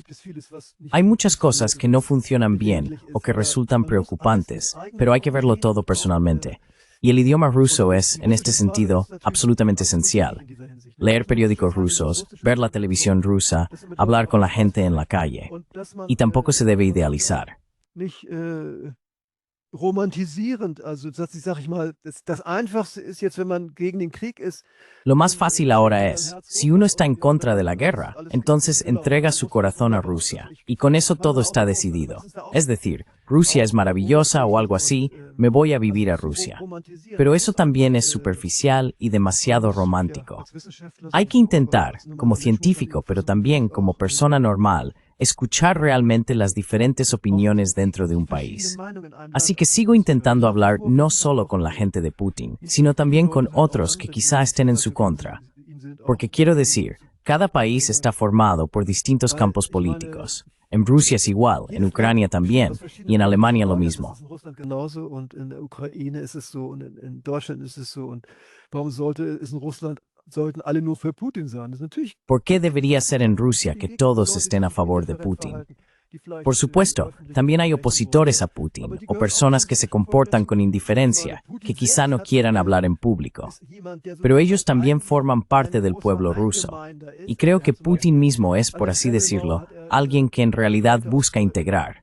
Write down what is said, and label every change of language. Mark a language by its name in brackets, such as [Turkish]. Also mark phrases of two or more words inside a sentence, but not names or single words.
[Spanish] Hay muchas cosas que no funcionan bien o que resultan preocupantes, pero hay que verlo todo personalmente. Y el idioma ruso es, en este sentido, absolutamente esencial. Leer periódicos rusos, ver la televisión rusa, hablar con la gente en la calle. Y tampoco se debe idealizar. [German] romantisierend, also sag ich mal, das Einfachste ist jetzt, wenn man gegen den Krieg ist. [Spanish] Lo más fácil ahora es, si uno está en contra de la guerra, entonces entrega su corazón a Rusia, y con eso todo está decidido. Es decir, Rusia es maravillosa o algo así, me voy a vivir a Rusia. Pero eso también es superficial y demasiado romántico. Hay que intentar, como científico, pero también como persona normal, escuchar realmente las diferentes opiniones dentro de un país. Así que sigo intentando hablar no solo con la gente de Putin, sino también con otros que quizá estén en su contra. Porque quiero decir, cada país está formado por distintos campos políticos. En Rusia es igual, en Ucrania también, y en Alemania lo mismo. [German] Sollten alle nur für Putin sein. Das ist natürlich. [Spanish] ¿Por qué debería ser en Rusia que todos estén a favor de Putin? Por supuesto, también hay opositores a Putin, o personas que se comportan con indiferencia, que quizá no quieran hablar en público. Pero ellos también forman parte del pueblo ruso. Y creo que Putin mismo es, por así decirlo, alguien que en realidad busca integrar.